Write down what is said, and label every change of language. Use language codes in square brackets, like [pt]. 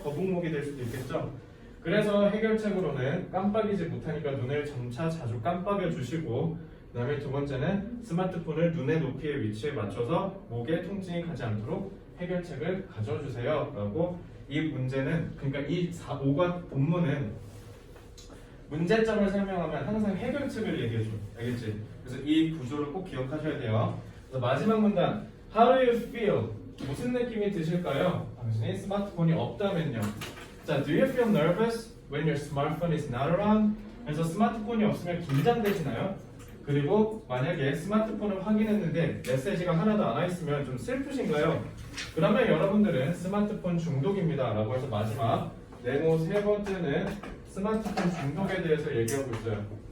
[ko] 거북목이 될 수도 있겠죠. 그래서 해결책으로는 깜빡이지 못하니까 눈을 점차 자주 깜빡여 주시고, 그 다음에 두 번째는 스마트폰을 눈의 높이의 위치에 맞춰서 목에 통증이 가지 않도록 해결책을 가져주세요 라고. 이 문제는, 그러니까 이 5과 본문은 문제점을 설명하면 항상 해결책을 얘기해줘. 알겠지? 그래서 이 구조를 꼭 기억하셔야 돼요. 그래서 마지막 문단, [en] How do you feel? [ko] 무슨 느낌이 드실까요? 당신이 스마트폰이 없다면요. 자, [en] do you feel nervous when your smartphone is not around? [ko] 그래서 스마트폰이 없으면 긴장되시나요? 그리고 만약에 스마트폰을 확인했는데 메시지가 하나도 안 와 있으면 좀 슬프신가요? 그러면 여러분들은 스마트폰 중독입니다 라고 해서 마지막 네모 세 번째는 스마트폰 중독에 대해서 얘기하고 있어요.